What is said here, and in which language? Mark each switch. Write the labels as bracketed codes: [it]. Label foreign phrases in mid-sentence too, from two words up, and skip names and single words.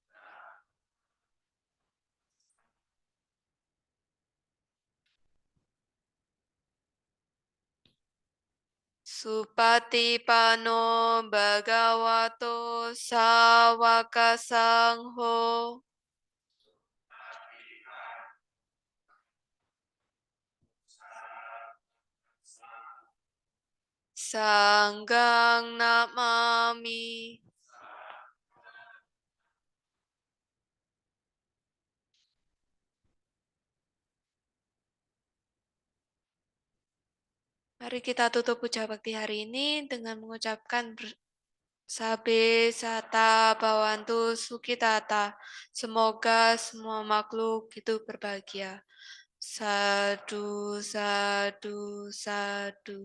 [pi] Supatipano Bhagavato Sawaka Sangho. Sanggang namami. [id] Mari kita tutup puja bakti hari ini dengan mengucapkan [pi] Sabe sata bawantu sukitata. [id] Semoga semua makhluk hidup berbahagia. [pi] Sadu, sadu, sadu.